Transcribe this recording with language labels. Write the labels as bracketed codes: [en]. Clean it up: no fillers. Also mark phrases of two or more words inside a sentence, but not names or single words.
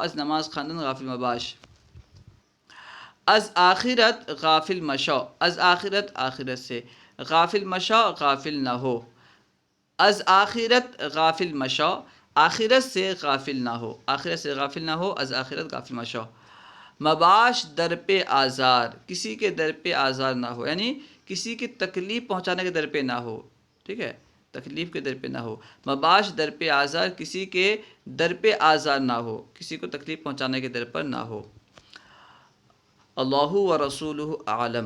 [fa] از نماز خواندن غافل مباش. از آخرت غافل مشو. از آخرت، [ur] آخرت سے، [fa] غافل مشو، [ur] غافل نہ ہو. [fa] از آخرت غافل مشو، [ur] آخرت سے غافل نہ ہو. آخرت سے غافل نہ ہو. [fa] از آخرت غافل مشو. مباش در پہ آزار. [ur] کسی کے در پہ آزار نہ ہو، یعنی کسی کی تکلیف پہنچانے کے در پہ نہ ہو. ٹھیک ہے، تکلیف کے در پہ نہ ہو. [fa] مباش در پہ آزار، [ur] کسی کے در پہ آزار نہ ہو، کسی کو تکلیف پہنچانے کے در پر نہ ہو. [ar] اللہ و رسولہ اعلم.